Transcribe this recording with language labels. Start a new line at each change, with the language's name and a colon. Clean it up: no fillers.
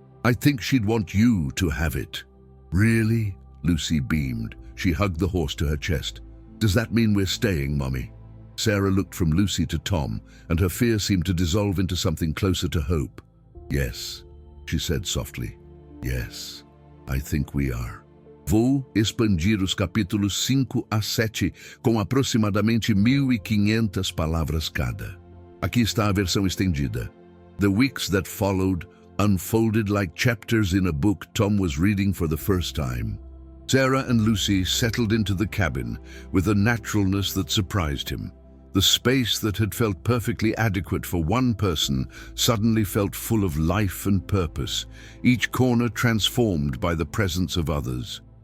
English: I think she'd want you to have it." "Really?" Lucy beamed. She hugged the horse to her chest. "Does that mean we're staying, Mommy?" Sarah looked from Lucy to Tom, and her fear seemed to dissolve into something closer to hope. "Yes," she said softly. "Yes, I think we are."
Portuguese: Vou expandir os capítulos 5 a 7 com aproximadamente 1.500 palavras cada. Aqui está a versão estendida.
English: The weeks that followed unfolded like chapters in a book Tom was reading for the first time. Sarah and Lucy settled into the cabin with a naturalness that surprised him. The space that had felt perfectly adequate for one person suddenly felt full of life and purpose, each corner transformed by the presence of others.